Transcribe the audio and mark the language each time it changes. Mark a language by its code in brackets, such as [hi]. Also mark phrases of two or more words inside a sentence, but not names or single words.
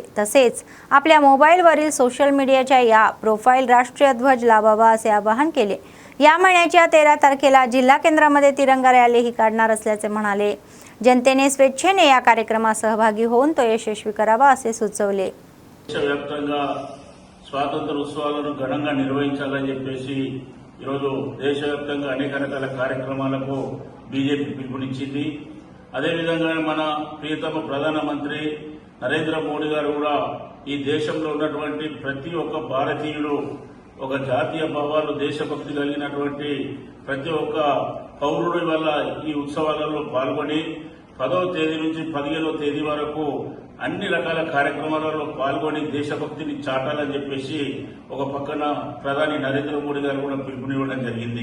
[mr] तसेच आपल्या मोबाईलवरील सोशल मीडियाच्या या प्रोफाईल राष्ट्रीय ध्वज लावावा असे आवाहन केले। या महिन्याच्या 13 तारखेला जिल्हा केंद्रामध्ये तिरंगा रॅलीही काढणार असल्याचे म्हणाले. जनतेने स्वेच्छेने या कार्यक्रमात सहभागी होऊन तो यशस्वी करावा असे सुचवले. [te] దేశవ్యాప్తంగా స్వాతంత్ర ఉత్సవాలను ఘనంగా నిర్వహించాలని చెప్పేసి ఈరోజు దేశవ్యాప్తంగా అనేక రకాల కార్యక్రమాలకు బీజేపీ పిలుపునిచ్చింది. అదేవిధంగా మన ప్రియతమ ప్రధానమంత్రి నరేంద్ర మోడీ గారు కూడా ఈ దేశంలో ఉన్నటువంటి ప్రతి ఒక్క భారతీయుడు ఒక జాతీయ భావాలు దేశభక్తి కలిగినటువంటి ప్రతి ఒక్క పౌరుడి వల్ల ఈ ఉత్సవాలలో పాల్గొని 10వ తేదీ నుంచి 15వ తేదీ వరకు అన్ని రకాల కార్యక్రమాలలో పాల్గొని దేశభక్తిని చాటాలని చెప్పేసి ఒక పక్కన ప్రధాని నరేంద్ర మోడీ గారు కూడా పిలుపునివ్వడం జరిగింది.